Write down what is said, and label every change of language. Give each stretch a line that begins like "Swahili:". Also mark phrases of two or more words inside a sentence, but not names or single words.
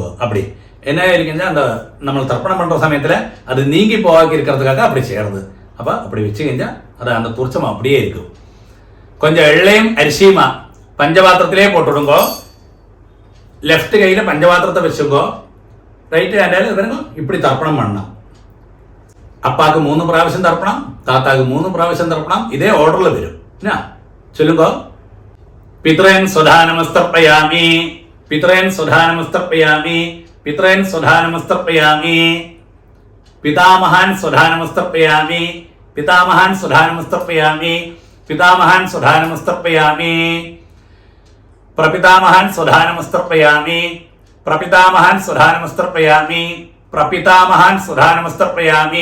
Tamil: அப்படி என்ன இருக்குன்னா அந்த நம்ம தர்ப்பணம் பண்ற சமயத்தில் அது நீங்கி போவாக்கி இருக்கிறதுக்காக அப்படி செய்யறது. அப்போ அப்படி வச்சு செஞ்சா அது அந்த கூர்ச்சம் அப்படியே இருக்கும். கொஞ்சம் எள்ளையும் அரிசியுமா பஞ்சபாத்திரத்திலே போட்டு விடுங்க. லெஃப்ட் கையில் பஞ்சபாத்திரத்தை வச்சுக்கோ.
English: right hand
Tamil: വരുമ്പോൾ இப்படி தர்ப்பணம் பண்ணலாம்.
Malayalam: அப்பாவுக்கு 3 പ്രാവശ്യം തർപ്പണം, താത്താക്ക് 3 പ്രാവശ്യം തർപ്പണം. ഇതേ ഓർഡറിൽ വരും.
Sanskrit: ചൊല്ലുമ്പോ പിതൃൻ സ്വധാനമസ്തർപ്പയാമി, പിതൃൻ സ്വധാനമസ്തർപ്പയാമി, പിതൃൻ സ്വധാനമസ്തർപ്പയാമി, പിതാമഹാൻ സ്വധാനമസ്തർപ്പയാമി, പിതാമഹാൻ സ്വധാനമസ്തർപ്പയാമി, പിതാമഹാൻ സ്വധാനമസ്തർപ്പയാമി, പ്രപിതാമഹാൻ സ്വധാനമസ്തർപ്പയാമി, പ്രപിതാമഹാൻ സ്വധാനമസ്തർപ്പയാമി, പ്രപിതാമഹാൻ സ്വധാനമസ്തർപ്പയാമി.